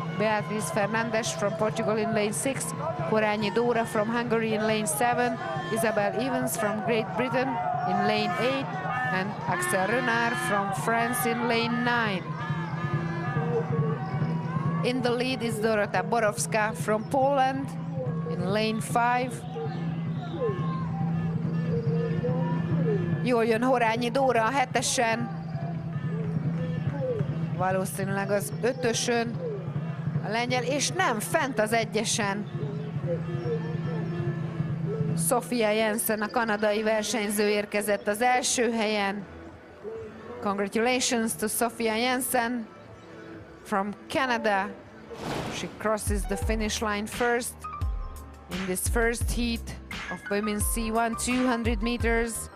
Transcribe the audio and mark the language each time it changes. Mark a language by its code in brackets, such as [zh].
[en] Beatriz Fernandes from Portugal in lane 6, Horányi Dóra from Hungary in lane 7, Isabel Evans from Great Britain in lane 8, and Axel Renard from France in lane 9. In the lead is Dorota Borowska from Poland in lane 5. [hu] Jól jön Horányi Dóra a 7-esen, valószínűleg az 5-ösön a lengyel, és nem, fent az 1-esen. Sofia Jensen, a kanadai versenyző érkezett az első helyen. [en] Congratulations to Sofia Jensen from Canada. She crosses the finish line first in this first heat of women's C1 200 meters.